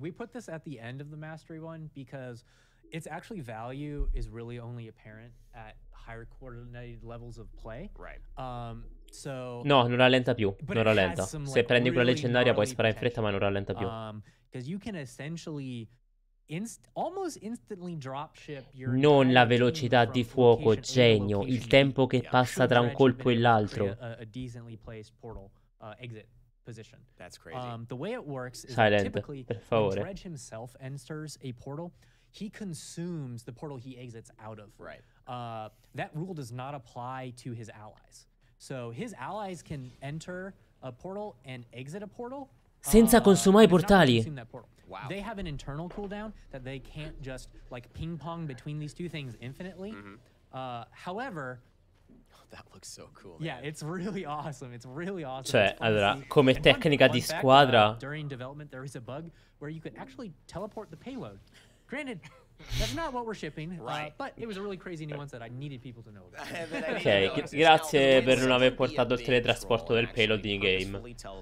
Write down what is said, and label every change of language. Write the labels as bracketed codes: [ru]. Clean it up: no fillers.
[en] We put this at the end of the mastery one because its actually value is really only apparent at higher coordinated levels of play. Right. So [it] no, non rallenta più. Non rallenta. Se prendi quella leggendaria puoi sparare in fretta, ma non rallenta più. [en] Because you can essentially almost instantly dropship your [it] non la velocità di fuoco, genio. Il tempo che passa tra un colpo e l'altro. [en] A decently placed portal exit position. That's crazy. The way it works is Silent, typically [it] per favore. [en] when Dredge himself enters a portal, he consumes the portal he exits out of. Right. That rule does not apply to his allies. So his allies can enter a portal and exit a portal [it] senza consumare i portali. [en] Wow. They have an internal cooldown that they can't just like ping pong between these two things infinitely. However, that looks so cool. Yeah, it's really awesome. It's really awesome. [it] Cioè, allora, come tecnica di squadra. [en] During development, there is a bug where you could actually teleport the payload. Granted, that's not what we're shipping, but it was a really crazy nuance that I needed people to know about. [it] Ok, grazie per non aver portato il teletrasporto del payload in game.